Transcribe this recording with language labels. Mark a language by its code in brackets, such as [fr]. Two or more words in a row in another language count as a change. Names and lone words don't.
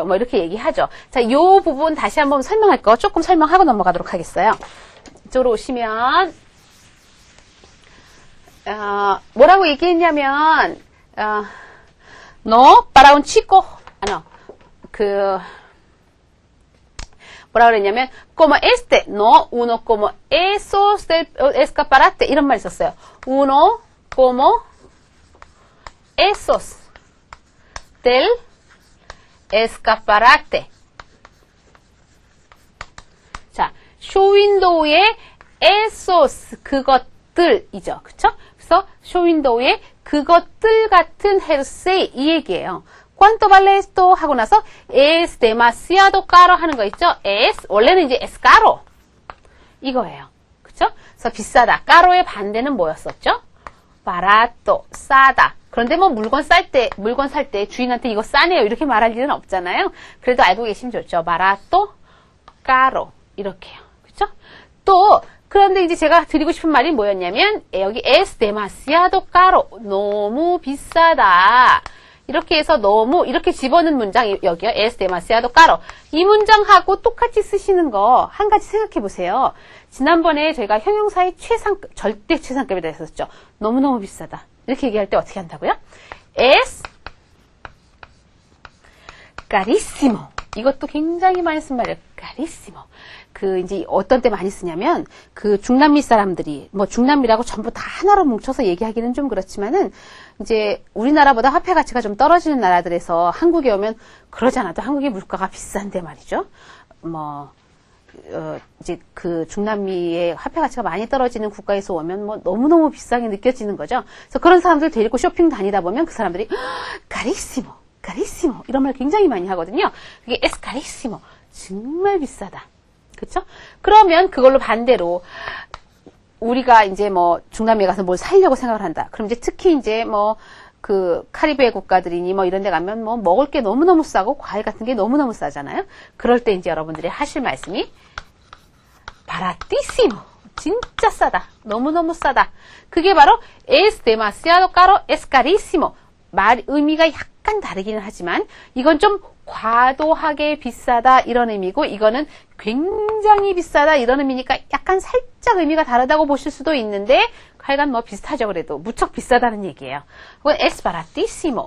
[ko] 뭐 이렇게 얘기하죠. 자, 이 부분 다시 한번 설명할 거 조금 설명하고 넘어가도록 하겠어요. 이쪽으로 오시면 뭐라고 얘기했냐면, [es] no, para un chico, [ko] 뭐라고 그랬냐면, [es] como este, no, uno como esos del escaparate, [ko] 이런 말 있었어요. [es] uno como esos del escaparate. [ko] 자, 쇼윈도우의 esos, 그것들이죠. 그쵸? 그래서 쇼윈도우에 그것들 같은 jersey 이 얘기예요. [es] ¿Cuánto vale esto? [ko] 하고 나서 [es] es demasiado caro [ko] 하는 거 있죠? es 원래는 이제 [es] es caro [ko] 이거예요. 그쵸? 그래서 비싸다. caro의 반대는 뭐였었죠? barato 싸다. 그런데 뭐 물건 살 때 주인한테 이거 싸네요 이렇게 말할 일은 없잖아요. 그래도 알고 계시면 좋죠. [es] barato, caro [ko] 이렇게요. 그쵸? 또 그런데 이제 제가 드리고 싶은 말이 뭐였냐면 여기 [es] es demasiado caro [ko] 너무 비싸다 이렇게 해서 너무 이렇게 집어넣은 문장 여기요 [es] es demasiado caro [ko] 이 문장하고 똑같이 쓰시는 거 한 가지 생각해 보세요. 지난번에 저희가 형용사의 최상급 절대 최상급이다 했었죠. 너무너무 비싸다 이렇게 얘기할 때 어떻게 한다고요? [es] es carísimo [ko] 이것도 굉장히 많이 쓴 말이에요. carísimo. 그 이제 어떤 때 많이 쓰냐면 그 중남미 사람들이 뭐 중남미라고 전부 다 하나로 뭉쳐서 얘기하기는 좀 그렇지만은 이제 우리나라보다 화폐 가치가 좀 떨어지는 나라들에서 한국에 오면 그러지 않아도 한국의 물가가 비싼데 말이죠. 뭐 이제 그 중남미의 화폐 가치가 많이 떨어지는 국가에서 오면 뭐 너무너무 비싸게 느껴지는 거죠. 그래서 그런 사람들 데리고 쇼핑 다니다 보면 그 사람들이 [es] carísimo, carísimo [ko] 이런 말 굉장히 많이 하거든요. [es] 그게 es carísimo. [ko] 정말 비싸다. 그쵸? 그러면 그걸로 반대로 우리가 이제 뭐 중남미에 가서 뭘 사려고 생각을 한다. 그럼 이제 특히 이제 뭐 그 카리브해 국가들이니 뭐 이런 데 가면 뭐 먹을 게 너무너무 싸고 과일 같은 게 너무너무 싸잖아요. 그럴 때 이제 여러분들이 하실 말씀이 baratísimo. 진짜 싸다. 너무너무 싸다. 그게 바로 [es] es demasiado caro, es carísimo. [ko] 의미가 약간 다르기는 하지만 이건 좀 과도하게 비싸다 이런 의미고 이거는 굉장히 비싸다 이런 의미니까 약간 살짝 의미가 다르다고 보실 수도 있는데 하여간 뭐 비슷하죠. 그래도 무척 비싸다는 얘기예요. [es] es baratísimo.